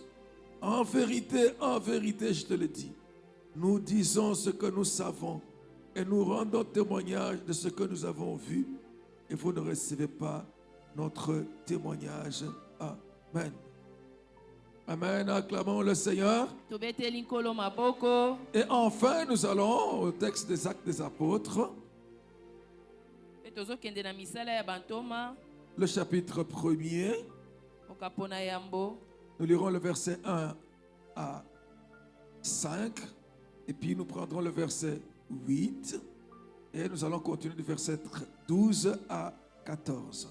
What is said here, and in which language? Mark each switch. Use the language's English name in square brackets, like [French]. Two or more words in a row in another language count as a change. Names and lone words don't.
[French] En vérité, je te le dis, nous disons ce que nous savons et nous rendons témoignage de ce que nous avons vu et vous ne recevez pas notre témoignage. Amen. Amen. Acclamons le Seigneur. [Lingala] Tobeteli nkolo maboko. [French] Et enfin, nous allons au texte des Actes des Apôtres, [Lingala] Pe tozokende na misala ya bantoma. [French] le chapitre 1er. [Lingala] Okapona yambo. [French] Nous lirons le verset 1 à 5 et puis nous prendrons le verset 8 et nous allons continuer du verset 12 à 14.